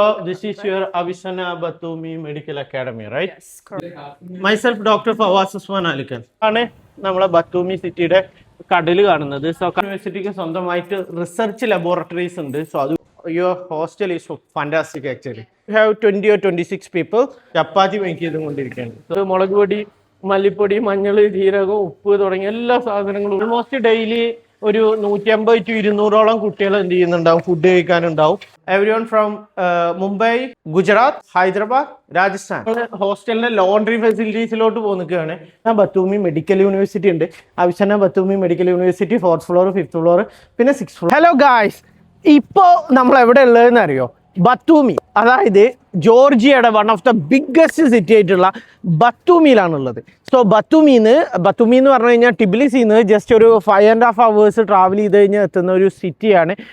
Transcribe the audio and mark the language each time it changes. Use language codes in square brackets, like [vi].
[en] So this is your Avicenna Batumi Medical Academy, right? Yes, correct. Myself, Dr. Fawaz Usman Alikan. [ml] ആണ് നമ്മളെ Batumi സിറ്റിയുടെ കടല് കാണുന്നത്. So യൂണിവേഴ്സിറ്റിക്ക് സ്വന്തമായിട്ട് റിസർച്ച് ലബോറട്ടറീസ് ഉണ്ട്. [en] So അത് your hostel is fantastic actually. You have 20 or 26 people chapati make [ml] ചെയ്തുകൊണ്ടിരിക്കുകയാണ്. മുളക് പൊടി, മല്ലിപ്പൊടി, മഞ്ഞൾ, ജീരകം, ഉപ്പ് തുടങ്ങിയ എല്ലാ സാധനങ്ങളും ഓൾമോസ്റ്റ് ഡെയിലി ഒരു 150 to 200ഓളം കുട്ടികൾ എന്ത് ചെയ്യുന്നുണ്ടാവും, food കഴിക്കാനുണ്ടാവും. [en] Everyone from Mumbai, Gujarat, Hyderabad, Rajasthan. [ml] ഹോസ്റ്റലിന്റെ laundry ഫെസിലിറ്റീസിലോട്ട് പോകുന്നൊക്കെയാണ്. Batumi medical university ഉണ്ട്. അവിസന്ന Batumi medical university 4th floor, 5th floor, പിന്നെ 6th floor. ഹലോ ഗായ്സ്, ഇപ്പോ നമ്മൾ എവിടെ ഉള്ളതെന്ന് അറിയോ? ബത്തൂമി, അതായത് ജോർജിയയുടെ [en] one of the biggest city [ml] ആയിട്ടുള്ള ബത്തൂമിയിലാണുള്ളത്. സോ ബത്തൂമി എന്ന് പറഞ്ഞു കഴിഞ്ഞാൽ ടിബിലിസിന്ന് ജസ്റ്റ് ഒരു 5.5 hours ട്രാവൽ ചെയ്ത് കഴിഞ്ഞാൽ എത്തുന്ന ഒരു സിറ്റിയാണ്.